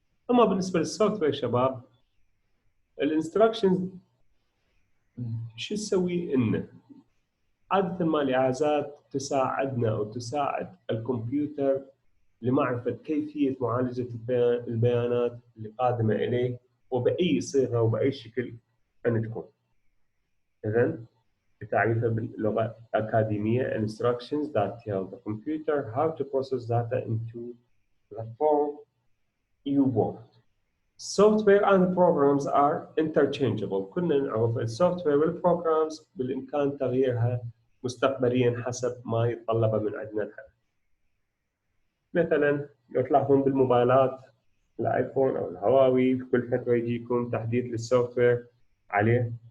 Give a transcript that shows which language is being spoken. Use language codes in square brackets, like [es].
[ar] اما بالنسبه للسوفت وير شباب، الانستراكشنز شو تسوي لنا؟ عادة ما الإعازات تساعدنا أو تساعد الكمبيوتر لمعرفة كيفية معالجة البيانات اللي قادمة إليه وبأي صيغة وبأي شكل أن تكون. إذن بتعريفها باللغة الأكاديمية [en] instructions that tell the computer how to process data into the form you want. Software and programs are interchangeable. [ar] كنا نعرف السوفت وير والبروجرامز بالإمكان تغييرها مستقبليا حسب ما يتطلب من عندنا الحل. مثلا لو تلاحظون بالموبايلات الايفون او الهواوي كل فتره يجيكم تحديث للسوفت وير عليه،